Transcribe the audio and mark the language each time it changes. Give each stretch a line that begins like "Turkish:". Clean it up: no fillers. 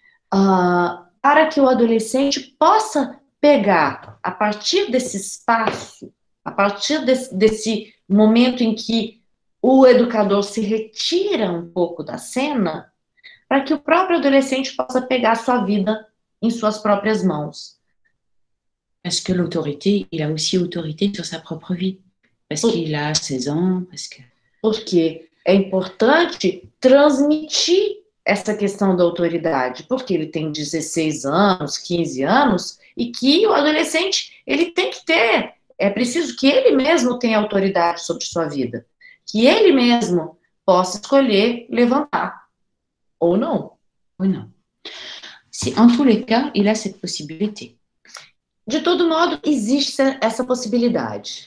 Portuguese: para que o adolescente possa pegar, a partir desse espaço, a partir desse momento em que o educador se retira um pouco da cena, para que o próprio adolescente possa pegar sua vida em suas próprias mãos.
French: Parce que l'autorité, il a aussi autorité sur sa propre vie. Parce qu'il a 16 ans,
Portuguese: Porque é importante transmitir essa questão da autoridade, porque ele tem 16 anos, 15 anos, e que o adolescente, ele tem que ter, é preciso que ele mesmo tenha autoridade sobre sua vida. Que ele mesmo possa escolher levantar, ou não. Ou não.
French: En tous les cas, il a cette possibilité.
Portuguese: De todo modo, existe essa possibilidade.